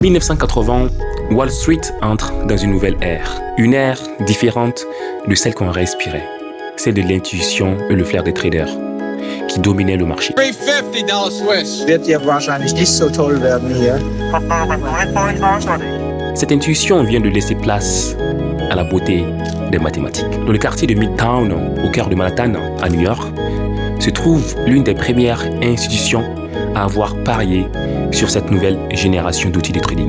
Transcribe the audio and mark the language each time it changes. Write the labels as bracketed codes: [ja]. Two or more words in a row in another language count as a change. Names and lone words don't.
[fr] 1980, Wall Street entre dans une nouvelle ère. Une ère différente de celle qu'on respirait. Celle de l'intuition et le flair des traders qui dominaient le marché. [en] $350 Swiss. [de] Wird ja wahrscheinlich nicht so toll werden hier. [fr] Cette intuition vient de laisser place à la beauté des mathématiques. Dans le quartier de Midtown, au cœur de Manhattan, à New York, se trouve l'une des premières institutions à avoir parié sur cette nouvelle génération d'outils de trading.